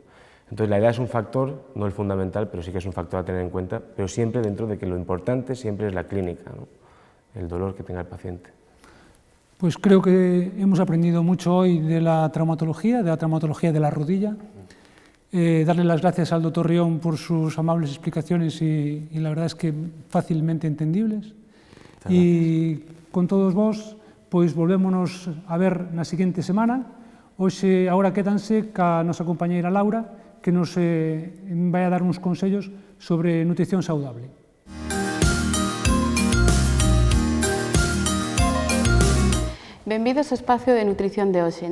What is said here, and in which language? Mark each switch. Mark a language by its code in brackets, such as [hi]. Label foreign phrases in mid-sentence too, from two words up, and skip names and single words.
[es] Entonces la edad es un factor, no el fundamental, pero sí que es un factor a tener en cuenta, pero siempre dentro de que lo importante siempre es la clínica, ¿no? El dolor que tenga el paciente. Pues creo que hemos aprendido mucho hoy de la traumatología de la rodilla. Darle las gracias al doctor Rión por sus amables explicaciones y la verdad es que fácilmente entendibles. [gl] E con todos vos, pois volvémonos a ver na seguinte semana. Hoxe, agora quédanse ca nosa compañeira Laura, que nos vai a dar uns consellos sobre nutrición saudable. Benvidos ao espacio de nutrición de hoxe.